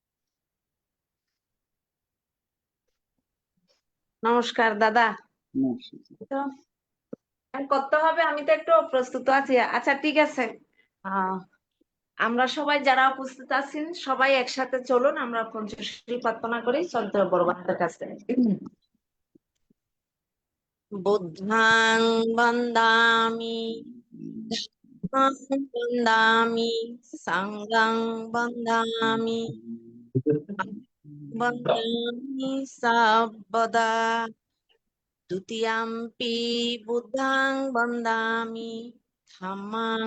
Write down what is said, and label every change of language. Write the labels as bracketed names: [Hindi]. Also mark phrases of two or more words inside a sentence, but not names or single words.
[Bangla] নমস্কার দাদা। নমস্কার। করতে হবে, আমি তো একটু প্রস্তুত আছি। আচ্ছা ঠিক আছে, আমরা সবাই যারা উপস্থিত আছেন সবাই একসাথে চলুন আমরা পঞ্চশীল প্রার্থনা করি শ্রদ্ধেয় বড়বাদের কাছে। [Pali] বুদ্ধাং বন্দামি ধম্মাং বন্দামি সাঙ্গাং বন্দামি বন্দামি সাব্বদা দ্বিতীয়াম্পি বুদ্ধাং বন্দামি ধম্মাং